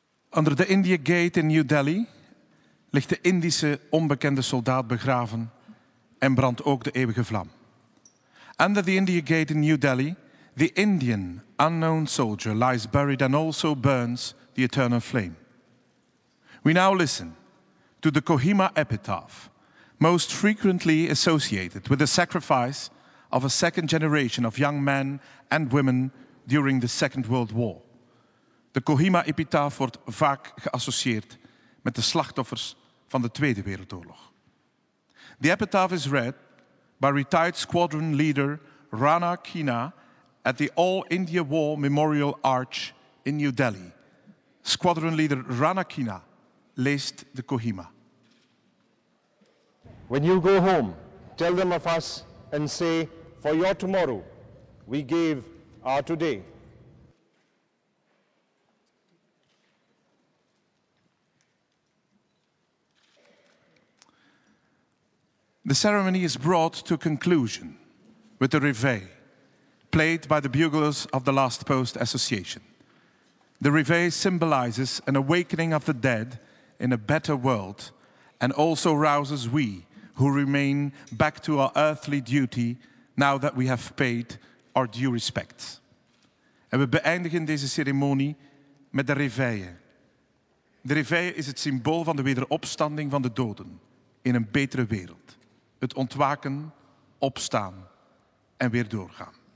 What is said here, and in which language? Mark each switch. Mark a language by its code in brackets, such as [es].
[nl] Onder de India Gate in New Delhi ligt de Indische onbekende soldaat begraven en brandt ook de eeuwige vlam. [en] Under the India Gate in New Delhi, the Indian unknown soldier lies buried and also burns the eternal flame. We now listen to the Kohima epitaph, most frequently associated with the sacrifice of a second generation of young men and women during the Second World War. [nl] De Kohima-epitaaf wordt vaak geassocieerd met de slachtoffers van de Tweede Wereldoorlog. [en] The epitaph is read by retired squadron leader Rana Kina at the All India War Memorial Arch in New Delhi. [nl] Squadron leader Rana Kina leest de Kohima. [en] When you go home, tell them of us and say, for your tomorrow, we gave our today. The ceremony is brought to conclusion with the Reveille, played by the buglers of the Last Post Association. The Reveille symbolizes an awakening of the dead in a better world and also rouses we who remain back to our earthly duty now that we have paid our due respects. [nl] En we beëindigen deze ceremonie met de Reveille. De Reveille is het symbool van de wederopstanding van de doden in een betere wereld. Het ontwaken, opstaan en weer doorgaan.